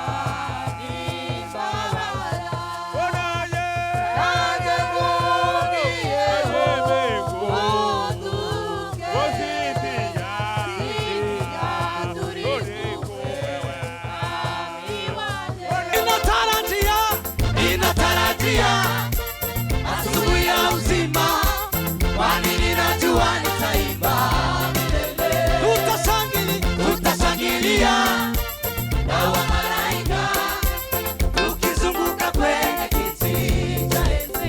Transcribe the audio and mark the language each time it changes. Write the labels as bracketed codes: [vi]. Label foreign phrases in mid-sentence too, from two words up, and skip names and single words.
[rw] n'imbabazi, nanjye nkubwiye unduke turi kumwe mwami wanjye. [sw] inatarajia asubuhi ya uzima, kwani ninajua nitaimba milele. Tutashangilia na wamalaika tukizunguka kwenye kiti cha enzi.